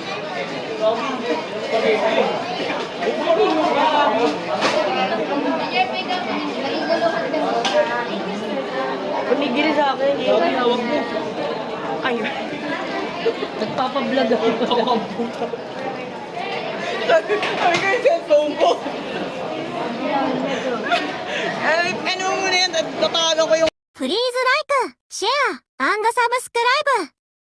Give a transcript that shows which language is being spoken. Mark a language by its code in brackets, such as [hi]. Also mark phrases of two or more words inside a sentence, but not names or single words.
[tl] Pumigil sa akin. Ay, Nagpapablog ako. sabi ko yung cellphone ko. Ay, ano mo muna yan? Tatawagan ko yung [en] Please like, share, subscribe.